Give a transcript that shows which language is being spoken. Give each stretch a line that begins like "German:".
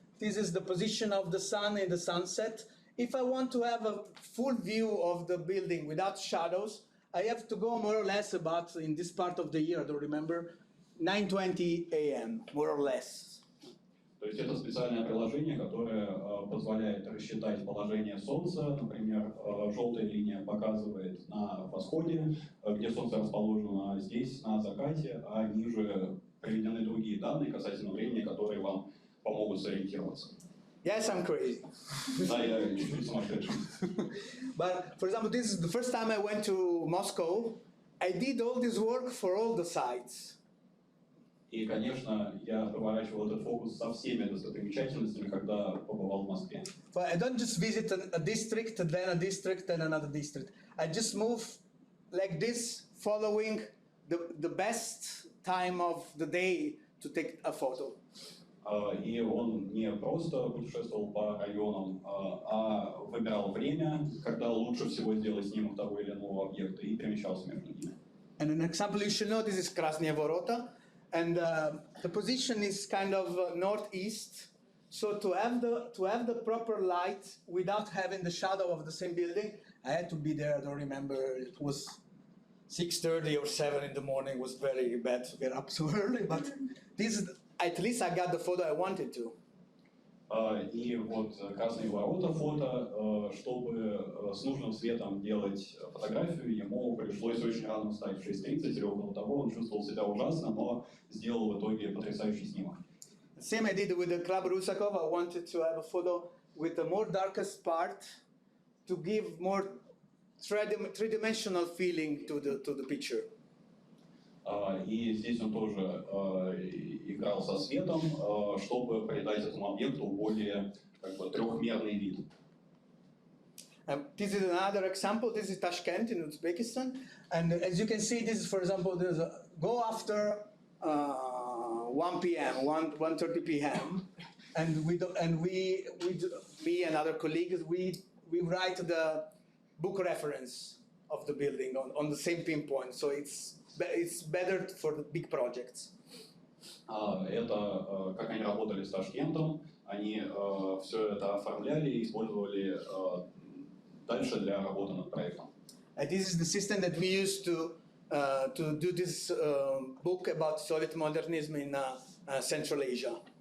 English: This is the position of the sun in the sunset. If I want to have a full view of the building without shadows, I have to go more or less about, in this part of the year, I don't remember, 9:20 a.m., more or less.
Russian: То есть это специальное приложение, которое позволяет рассчитать положение Солнца. Например, желтая линия показывает на восходе, где Солнце расположено, а здесь на закате, а ниже приведены другие данные касательно времени, которые вам помогут сориентироваться.
English: Yes, I'm crazy.
Russian: Да, я чуть-чуть сумасшедший.
English: But for example, this is the first time I went to Moscow. I did all this work for all the sites.
Russian: И, конечно, я проворачивал этот фокус со всеми достопримечательностями, когда побывал в Москве.
English: But I don't just visit a district, then a district, then another district. I just move like this, following the best time of the day to take a photo.
Russian: И он не просто путешествовал по районам, а выбирал время, когда лучше всего сделать снимок того или иного объекта, и перемещался между ними.
English: And an example you should know, this is Krasnaya Vorota, and the position is kind of northeast. So to have the proper light without having the shadow of the same building, I had to be there. I don't remember, it was 6:30 or 7 in the morning. It was very bad to get up so early, but this is, at least I got the photo I wanted to.
Russian: И вот красные ворота фото, чтобы с нужным светом делать фотографию, ему пришлось очень рано встать, в 6:30 или около того. Он чувствовал себя ужасно, но сделал в итоге потрясающий снимок.
English: Same I did with the Club Rusakov. I wanted to have a photo with the more darkest part to give more three-dimensional feeling to the picture.
Russian: И здесь он тоже играл со светом, чтобы придать этому объекту более трехмерный вид.
English: This is another example. This is Tashkent in Uzbekistan, and as you can see, this is, for example, there's a go after 1 p.m., 1:30 p.m., and me and other colleagues, we write the book reference of the building on the same pinpoint, so it's better for the big projects.
Russian: Это как они работали с Ташкентом, они все это оформляли и использовали дальше для работы над проектом.
English: And this is the system that we use to do this book about Soviet modernism in Central Asia.